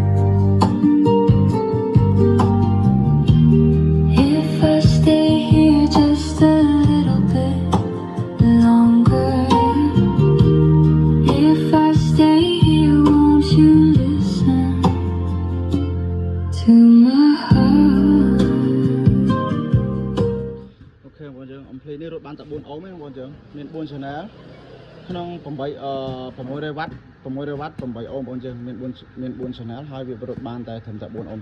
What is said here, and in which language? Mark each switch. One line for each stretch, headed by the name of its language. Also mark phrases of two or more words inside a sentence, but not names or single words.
English: if I stay here just a little bit longer to my heart
Khmer: អូខេបងប្អូនយើងអំភ្លីនេះរត់បានតែ4អូមទេបងប្អូនយើងមាន4 channel ក្នុង600 W 8 អូមបងប្អូនយើងមាន4 channel ហើយវារត់បានតែត្រឹមតែ4អូមទេ